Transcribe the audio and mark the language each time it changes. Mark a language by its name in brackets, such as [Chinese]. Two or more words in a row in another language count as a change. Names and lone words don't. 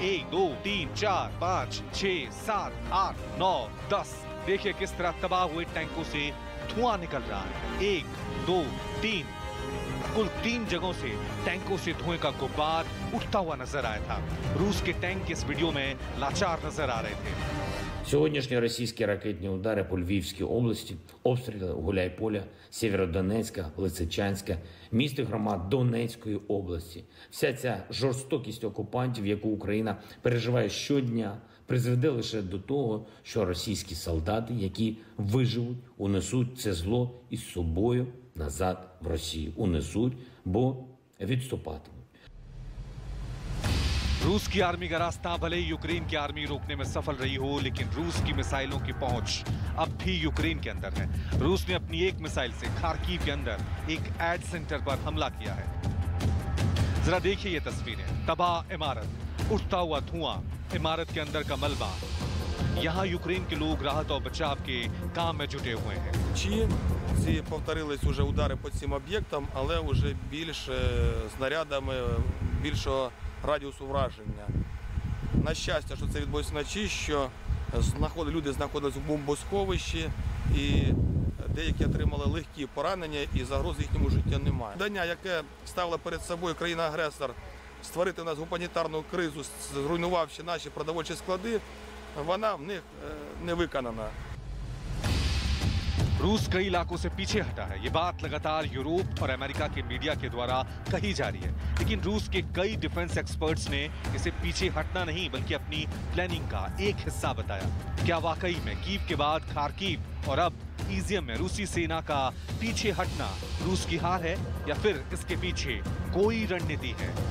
[Hindi] 1 2 3 4 5 6 7 8 9 10। देखिए किस तरह तबाह हुए टैंकों से धुआं निकल रहा है। 1 2 3 कुल 3 जगहों से टैंकों से धुएं का गुब्बार उठता हुआ नजर आया था। रूस के टैंक इस वीडियो में लाचार नजर आ रहे थे। [Ukrainian] Сьогоднішні російські ракетні удари по Львівській області, обстріли Гуляйполя, Сєвєродонецька, Лисичанська, міст і громад Донецької області. Вся ця жорстокість окупантів, яку Україна переживає щодня, призведе лише до того, що російські солдати, які виживуть, унесуть це зло із собою назад в Росію. Унесуть, бо відступатимуть. [Hindi] रूस की आर्मी का रास्ता भले ही यूक्रेन की आर्मी रोकने में सफल रही हो, लेकिन रूस की मिसाइलों की पहुंच अब भी यूक्रेन के अंदर है। रूस ने अपनी एक मिसाइल से खार्किव के अंदर एक [English] aid center [Hindi] पर हमला किया है। जरा देखिए ये तस्वीरें। तबाह इमारत, उठता हुआ धुआं, इमारत के अंदर का मलबा। यहाँ यूक्रेन के लोग राहत और बचाव के काम में जुटे हुए हैं। [Ukrainian] Ці повторились уже удари по цим об'єктам, але вже більш снарядами більшого радіусу враження. На щастя, що це відбулося вночі, що люди знаходились в бомбосховищі і деякі отримали легкі поранення і загрози їхньому життю немає. Завдання, яке ставила перед собою країна-агресор створити у нас гуманітарну кризу, зруйнувавши наші продовольчі склади, вона в них не виконана. [Hindi] रूस कई इलाकों से पीछे हटा है। ये बात लगातार यूरोप और अमेरिका के मीडिया के द्वारा कही जा रही है, लेकिन रूस के कई [English] defense experts [Hindi] ने इसे पीछे हटना नहीं बल्कि अपनी प्लानिंग का एक हिस्सा बताया। क्या वाकई में कीव के बाद खार्किव और अब इजियम में रूसी सेना का पीछे हटना रूस की हार है या फिर इसके पीछे कोई रणनीति है?